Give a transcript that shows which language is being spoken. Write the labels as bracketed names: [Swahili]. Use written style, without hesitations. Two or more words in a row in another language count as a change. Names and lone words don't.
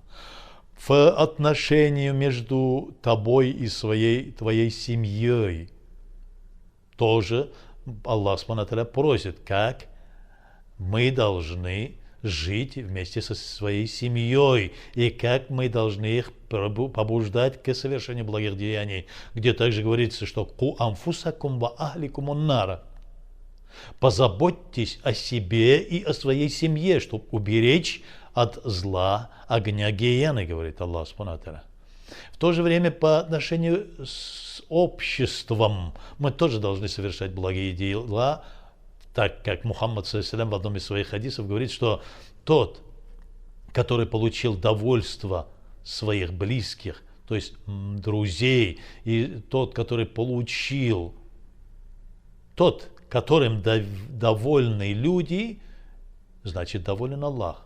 [Russian] В отношении между тобой и твоей семьей тоже Аллах [Arabic] سبحانه وتعالى [Russian] просит, как мы должны жить вместе со своей семьей и как мы должны их побуждать к совершению благих деяний, где также говорится, что [Arabic] «قوا أنفسكم وأهليكم نارا». [Russian] Позаботьтесь о себе и о своей семье, чтобы уберечь от зла огня гиены, говорит Аллах [Arabic] سبحانه وتعالى. [Russian] В то же время по отношению с обществом мы тоже должны совершать благие дела, так как Мухаммад ﷺ в одном из своих хадисов говорит, что тот, который получил довольство своих близких, то есть друзей, и тот, который получил, тот, которым довольны люди, значит доволен Аллах.